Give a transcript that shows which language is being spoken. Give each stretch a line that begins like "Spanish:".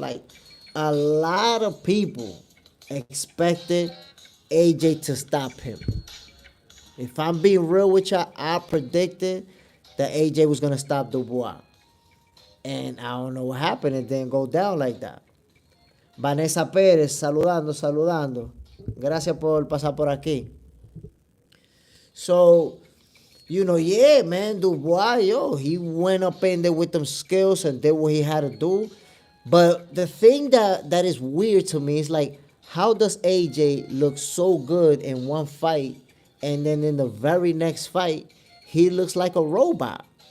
English: Like, a lot of people expected AJ to stop him. If I'm being real with y'all, I predicted that AJ was gonna stop Dubois. And I don't know what happened. It didn't go down like that.
Spanish: Vanessa Pérez, saludando, saludando. Gracias por pasar por aquí.
English: So, yeah, man, Dubois, yo, he went up in there with them skills and did what he had to do. But the thing that is weird to me is like, how does AJ look so good in one fight, and then in the very next fight, he looks like a robot?